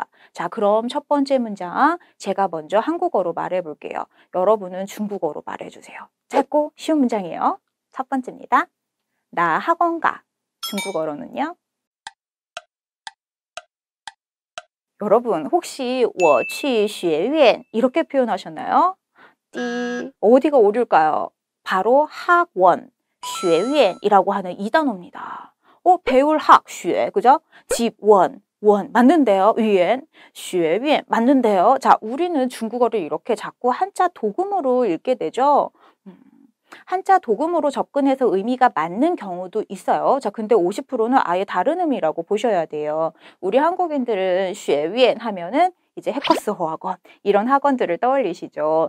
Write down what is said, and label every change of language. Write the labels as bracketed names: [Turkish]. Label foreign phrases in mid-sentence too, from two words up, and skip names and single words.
[Korean] 자, 그럼 첫 번째 문장 제가 먼저 한국어로 말해 볼게요. 여러분은 중국어로 말해 주세요. 짧고 쉬운 문장이에요. 첫 번째입니다. 나 학원 가. 중국어로는요. 여러분 혹시 [Chinese] 我去学院 [Korean] 이렇게 표현하셨나요? 어디가 오류일까요? 바로 학원, 学院 이라고 하는 이 단어입니다. 배울 학, 学, 그죠? 집, 원 맞는데요. [Chinese] 语言, 学院 맞는데요. [Korean] 자, 우리는 중국어를 이렇게 자꾸 한자 도금으로 읽게 되죠. 한자 도금으로 접근해서 의미가 맞는 경우도 있어요. 자, 근데 50%는 아예 다른 의미라고 보셔야 돼요. 우리 한국인들은 学院 하면은 이제 해커스 학원 이런 학원들을 떠올리시죠.